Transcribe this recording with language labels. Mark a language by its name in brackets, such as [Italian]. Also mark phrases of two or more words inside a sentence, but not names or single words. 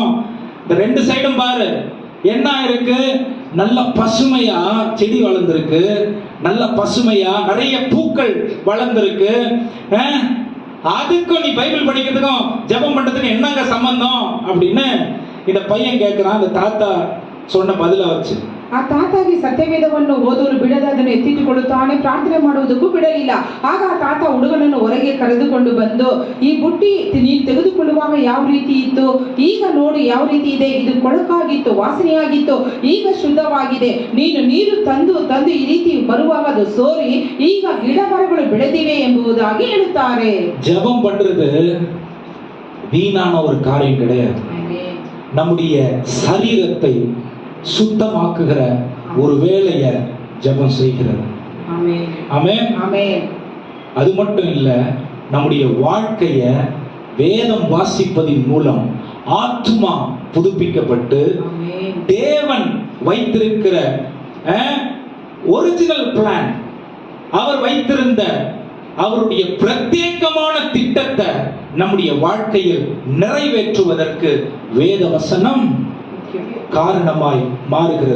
[Tamil] இந்த 2 சைடும் பாரு என்ன இருக்கு, நல்ல பசுமையா செடி வளர்ந்துருக்கு, நல்ல பசுமையா நிறைய பூக்கள் வளர்ந்துருக்கு. அதுக்கும் நீ பைபிள் படிக்கிறதுக்கும் ஜெபம் பண்றதுக்கும் என்னங்க சம்பந்தம் அப்படின்னு இந்த பையன் கேட்கிறான். அந்த தாத்தா சொன்ன பதில வச்சு, [Kannada] ಆ ತಾತಾಗಿ ಸತ್ಯವೇದವನ್ನು ಓದಲು ಬಿಡದೆ ಅದನ್ನು ಎತ್ತಿಟ್ಟುಕೊಳ್ಳುತ್ತಾನೆ, ಪ್ರಾರ್ಥನೆ ಮಾಡುವುದಕ್ಕೂ ಬಿಡಲಿಲ್ಲ. ಆಗ ಆ ತಾತ ಹುಡುಗನನ್ನು ಹೊರಗೆ ಕರೆದುಕೊಂಡು ಬಂದು, ಈ ಬುಟ್ಟಿ ನೀನು ತೆಗೆದುಕೊಳ್ಳುವಾಗ ಯಾವ ರೀತಿ ಇತ್ತು, ಈಗ ನೋಡಿ ಯಾವ ರೀತಿ ಇದೆ, ಇದು ಕೊಳಕಾಗಿತ್ತು, ವಾಸನೆಯಾಗಿತ್ತು, ಈಗ ಶುದ್ಧವಾಗಿದೆ. ನೀನು ನೀರು ತಂದು ಈ ರೀತಿ ಬರುವಾಗ ಅದು ಸೋರಿ ಈಗ ಗಿಡ ಮರಗಳು ಬೆಳೆದಿವೆ ಎಂಬುದಾಗಿ ಹೇಳುತ್ತಾರೆ. [Tamil] ஜெபம் பண்றது வீணான ஒரு காரியம் கிடையாது. நம்முடைய சரீரத்தை சுத்தமாக்குகிற ஒரு வேலையை ஜெபம் செய்கிறது. ஆமென். அது மட்டும் இல்ல, நம்முடைய வாழ்க்கைய வேதம் வாசிப்பதின் மூலம் ஆத்துமா புதுப்பிக்கப்பட்டு தேவன் வைத்திருக்கிற [English] original plan, [Tamil] அவர் வைத்திருந்த அவருடைய பிரத்யேகமான திட்டத்தை நம்முடைய வாழ்க்கையில் நிறைவேற்றுவதற்கு வேத வசனம் காரணமாய் மாறுகிறது.